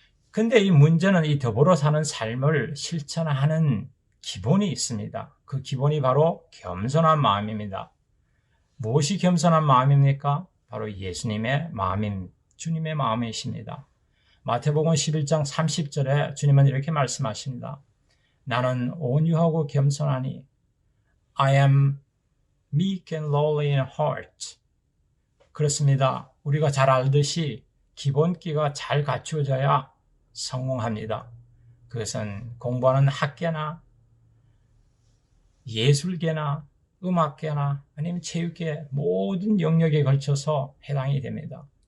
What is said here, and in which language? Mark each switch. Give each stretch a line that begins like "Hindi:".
Korean: 근데 이 문제는 이 더불어 사는 삶을 실천하는 기본이 있습니다. 그 기본이 바로 겸손한 마음입니다. 무엇이 겸손한 마음입니까? 바로 예수님의 마음인, 주님의 마음이십니다. 마태복음 11장 30절에 주님은 이렇게 말씀하십니다. 나는 온유하고 겸손하니
English: I am meek and lowly in heart.
Korean: 그렇습니다. 우리가 잘 알듯이 기본기가 잘 갖추어져야 성공합니다. 그것은 공부하는 학계나 예술계나 음악계나 아니면 체육계 모든 영역에 걸쳐서 해당이 됩니다.